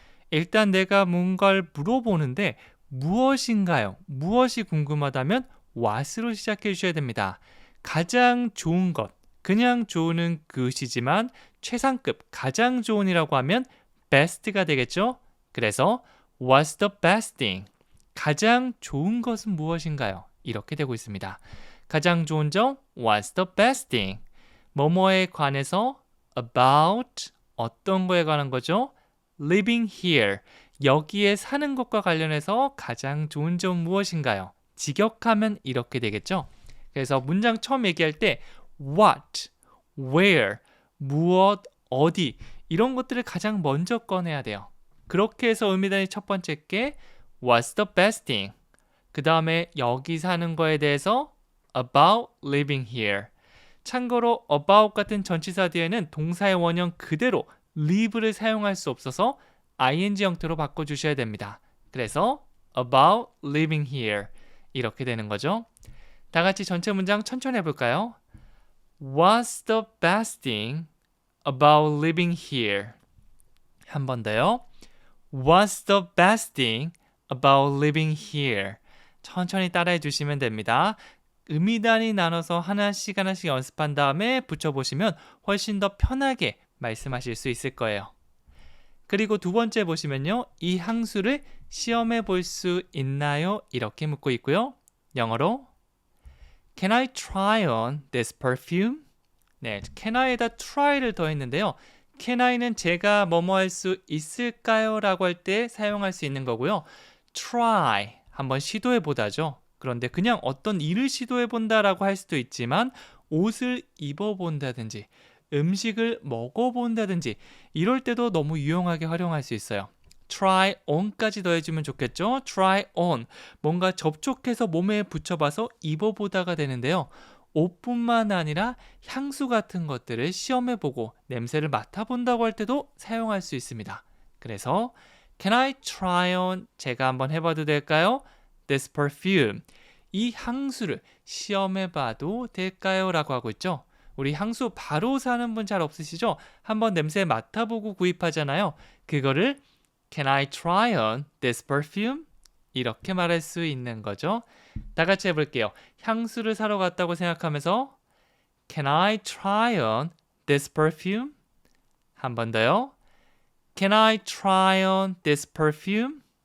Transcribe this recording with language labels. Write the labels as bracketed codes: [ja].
[ko] 일단 내가 뭔가를 물어보는데 무엇인가요? 무엇이 궁금하다면 what으로 시작해 주셔야 됩니다. 가장 좋은 것, 그냥 좋은은 그것이지만 최상급, 가장 좋은이라고 하면 best가 되겠죠? [en] 그래서 what's the best thing? [ko] 가장 좋은 것은 무엇인가요? 이렇게 되고 있습니다. 가장 좋은 점, [en] what's the best thing? [ko] 뭐뭐에 관해서 about 어떤 거에 관한 거죠? [en] living here [ko] 여기에 사는 것과 관련해서 가장 좋은 점 무엇인가요? 직역하면 이렇게 되겠죠? 그래서 문장 처음 얘기할 때 what, where, 무엇, 어디 이런 것들을 가장 먼저 꺼내야 돼요. 그렇게 해서 의미단위 첫 번째 게 [en] what's the best thing? [ko] 그 다음에 여기 사는 거에 대해서 [en] about living here. [ko] 참고로 about 같은 전치사 뒤에는 동사의 원형 그대로 live를 사용할 수 없어서 ing 형태로 바꿔주셔야 됩니다. 그래서 [en] about living here [ko] 이렇게 되는 거죠. 다 같이 전체 문장 천천히 해볼까요? [en] What's the best thing about living here? [ko] 한 번 더요. [en] What's the best thing about living here? [ko] 천천히 따라해 주시면 됩니다. 의미단위 나눠서 하나씩 연습한 다음에 붙여보시면 훨씬 더 편하게 말씀하실 수 있을 거예요. 그리고 두 번째 보시면요. 이 향수를 시험해 볼 수 있나요? 이렇게 묻고 있고요. 영어로 [en] Can I try on this perfume? [ko] 네, can I에다 try를 더했는데요. can I는 제가 뭐뭐 할 수 있을까요? 라고 할 때 사용할 수 있는 거고요. try, 한번 시도해 보다죠. 그런데 그냥 어떤 일을 시도해 본다라고 할 수도 있지만 옷을 입어 본다든지 음식을 먹어 본다든지 이럴 때도 너무 유용하게 활용할 수 있어요. try on까지 더해주면 좋겠죠? try on, 뭔가 접촉해서 몸에 붙여봐서 입어보다가 되는데요. 옷뿐만 아니라 향수 같은 것들을 시험해보고 냄새를 맡아본다고 할 때도 사용할 수 있습니다. [en] 그래서 Can I try on? [ko] 제가 한번 해봐도 될까요? [en] This perfume. [ko] 이 향수를 시험해봐도 될까요? 라고 하고 있죠. 우리 향수 바로 사는 분 잘 없으시죠? 한번 냄새 맡아보고 구입하잖아요. 그거를 [en] Can I try on this perfume? [ko] 이렇게 말할 수 있는 거죠. 다 같이 해볼게요. 향수를 사러 갔다고 생각하면서 [en] Can I try on this perfume? [ko] 한 번 더요. [en] Can I try on this perfume?